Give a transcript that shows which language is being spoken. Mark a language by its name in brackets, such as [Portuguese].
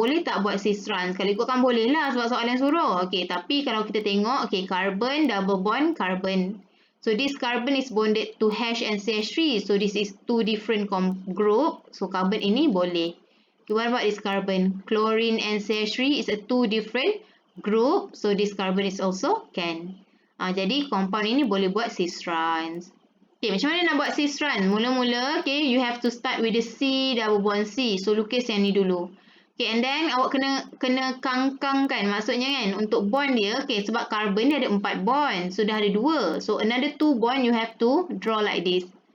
[Malay] Boleh tak buat cis-trans? Kalau ikutkan boleh lah sebab soalan suruh. Okay, tapi kalau kita tengok, okay, carbon, double bond, carbon. [English] So, this carbon is bonded to hash and CH3. So, this is two different group. [Malay] So, carbon ini boleh. [English] Okay, what about this carbon? Chlorine and CH3 is a two different group, so this carbon is also can. [Malay] Jadi compound ini boleh buat cis-trans. Okay, macam mana nak buat cis-trans? Mula-mula, [English] okay, you have to start with the C double bond C. [Malay] So lukis yang ni dulu. Okay, and then awak kena kangkangkan, maksudnya kan untuk bond dia, okay, sebab carbon dia ada 4 bond, so dah ada 2. [English] So another 2 bond you have to draw like this.